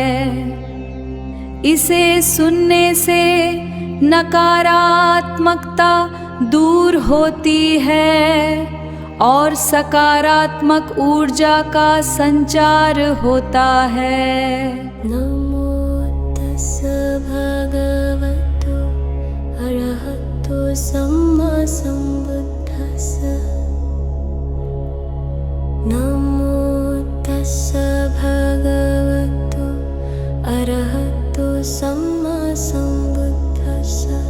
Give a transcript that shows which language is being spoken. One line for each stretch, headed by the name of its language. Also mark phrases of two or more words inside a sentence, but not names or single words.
Hindi: इसे सुनने से नकारात्मकता दूर होती है और सकारात्मक ऊर्जा का संचार होता है।
Pali: नमो तस्स भगवतो अरहतो सम्मा सम्बुद्धस्स नमो तस्स भगवतो अरहतो सम्मा सम्बुद्धस्स